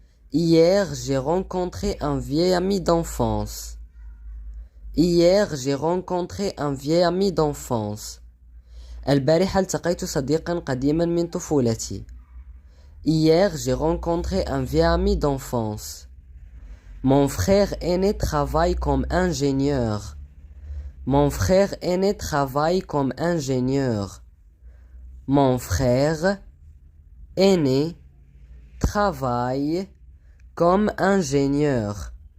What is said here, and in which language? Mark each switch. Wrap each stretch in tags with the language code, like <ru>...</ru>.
<fr>Hier, j'ai rencontré un vieil ami d'enfance. Hier, j'ai rencontré un vieil ami d'enfance.</fr> <ar>البارحة التقيت صديقا قديما من طفولتي.</ar> <fr>Hier, j'ai rencontré un vieil ami d'enfance. Mon frère aîné travaille comme ingénieur. Mon frère aîné travaille comme ingénieur. Mon frère aîné travaille comme ingénieur.</fr>